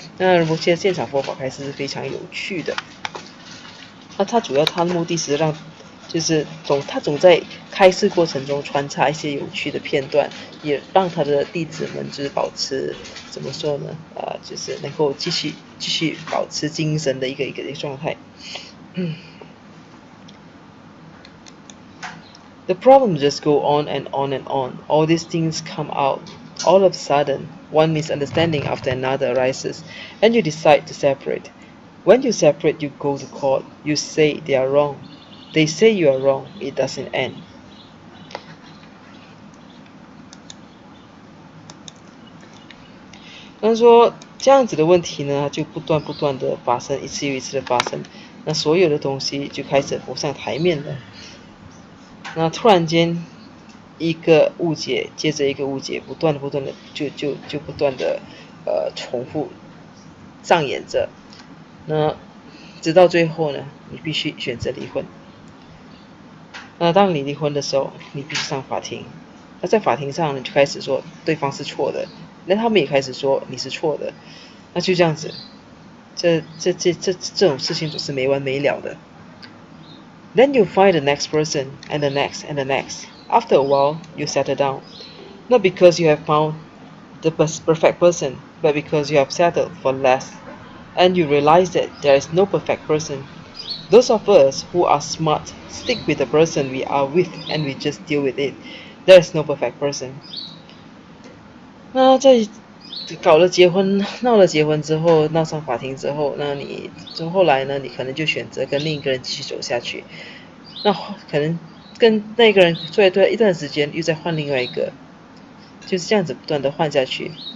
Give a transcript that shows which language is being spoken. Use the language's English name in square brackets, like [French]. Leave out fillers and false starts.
[Chinese] 那仁波切的现场佛法开示是非常有趣的。那他主要他的目的是让，就是他总在开示过程中穿插一些有趣的片段，也让他的弟子们就是保持怎么说呢？就是能够继续保持精神的一个状态。 [English] The problems just go on and on and on. All these things come out. All of a sudden, one misunderstanding after another arises, and you decide to separate. When you separate, you go to court. You say they are wrong. They say you are wrong. It doesn't end. [Chinese] 那说这样子的问题呢，就不断的发生，一次又一次的发生。那所有的东西就开始浮上台面了。那突然间，一个误解接着一个误解，不断的就不断的重复上演着。那直到最后呢，你必须选择离婚。那当你离婚的时候，你必须上法庭。那在法庭上，你就开始说对方是错的，那他们也开始说你是错的。那就这样子，这种事情总是没完没了的。 [English] Then you find the next person, and the next, and the next. After a while, you settle down. Not because you have found the perfect person, but because you have settled for less. And you realize that there is no perfect person. Those of us who are smart stick with the person we are with, and we just deal with it. There is no perfect person. [Chinese] 那在闹了结婚之后，闹上法庭之后，那你后来呢？你可能就选择跟另一个人继续走下去。那可能跟那个人对一段时间，又再换另外一个，就是这样子不断的换下去。